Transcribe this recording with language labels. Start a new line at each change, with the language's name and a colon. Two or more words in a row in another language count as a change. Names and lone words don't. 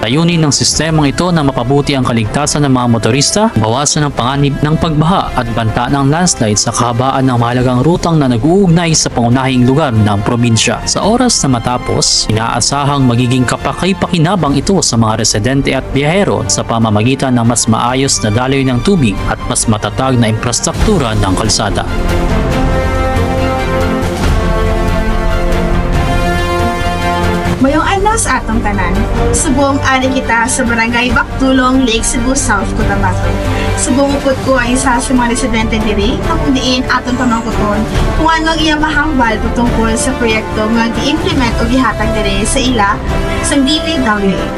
Filipino: Layunin ng sistemang ito na mapabuti ang kaligtasan ng mga motorista, bawasan ang panganib ng pagbaha at banta ng landslide sa kahabaan ng mahalagang rutang na nag-uugnay sa pangunahing lugar ng probinsya. Sa oras na matapos, inaasahang magiging kapaki-pakinabang ito sa mga residente at biyahero sa pamamagitan ng mas maayos na daloy ng tubig at mas matatag na infrastruktura ng kalsada.
Hiligaynon: Mayong adlaw sa atong tanan. Subong ari kita sa Barangay Baktulong, Lake Cebu South Cotabato. Subong upod ko ang isa sa mga residente diri kung diin aton pamangkuton kung ano ang iyang mahambal patungkol sa proyekto nga gi-implement o gihatag diri sa ila sa DPWH.